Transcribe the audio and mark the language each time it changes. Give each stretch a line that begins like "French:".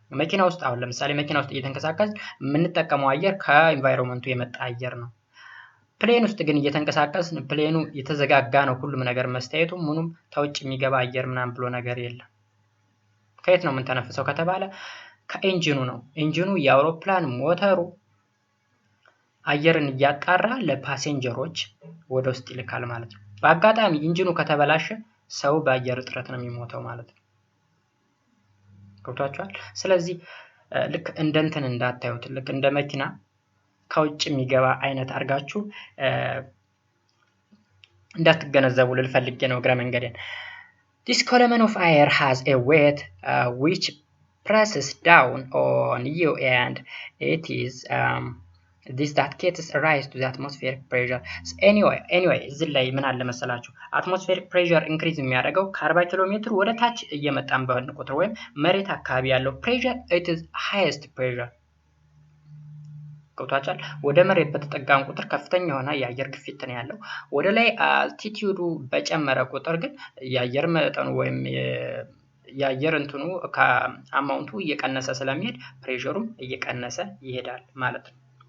Amharic: መኪና ውስጥ አሁን ለምሳሌ መኪና ውስጥ እየተንቀሳቀስ ምን ተጠቀመው አየር ከኢንቫይሮንመንቱ የመጣ አየር ነው። ፕሌን ውስጥ ግን እየተንቀሳቀስ ፕሌኑ የተዘጋጋ ነው ሁሉም ነገር መስታየቱ ምኑም ታውጭ የሚገባ አየር ምናምን ብሎ ነገር የለም። ከየት ነው ምን ተነፍሰው ከተባለ ከኢንጂኑ ነው። ኢንጂኑ የአውሮፕላን ሞተሩ አየርን እያጣራ ለፓሴንጀሮች ወደ ውስጥ ይልካል ማለት ነው። በአጋጣሚ ኢንጂኑ ከተበላሸ ሰው በአየር እጥረት ነው የሚሞተው ማለት ነው። ገብቷችኋል? ስለዚህ ልክ እንደንተን እንዳታዩት ልክ እንደ መኪና ከውጭ የሚገባ አይነት አርጋችሁ እንዳትገነዘቡ ልፈልጌ ነው እግረ መንገዴን።
English: This column of air has a weight which presses down on you and it is this that gets rise to the atmospheric pressure.
Amharic: Anyway እዚህ ላይ ምን አለ መሰላችሁ atmospheric pressure increase የሚያደርገው ከ40 ኪሎ ሜትር ወደ ታች እየመጣን በሆነ ቁጥር ወይም መሬት አካባቢ ያለው pressure
English: it is highest pressure
Amharic: ቁጥራቻል ወደ መሬት በተጠጋን ቁጥር ከፍተኛ የሆነ የአየር ግፊት ነው ያለው ወደ ላይ አልቲቲዩዱ በጨመረ ቁጥር ግን የአየር መጠኑ ወይም የአየር እንትኑ ከአማውንቱ እየቀነሰ ስለሚሄድ ፕሬሸሩም እየቀነሰ ይሄዳል ማለት ነው